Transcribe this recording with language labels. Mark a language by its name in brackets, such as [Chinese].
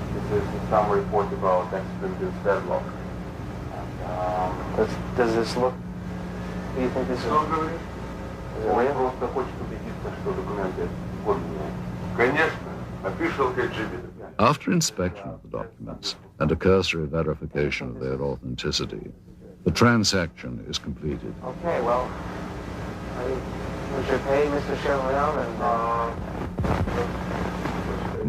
[English] This is some report about accident in Sverdlov. Does this look... Do you think this is... [Russian] Он просто хочет убедиться, что документы подлинные. Конечно, [English] official KGB. After inspection of the documents and a cursory verification of their authenticity, the transaction is completed. Okay, well, we should pay Mr. Chevalier and...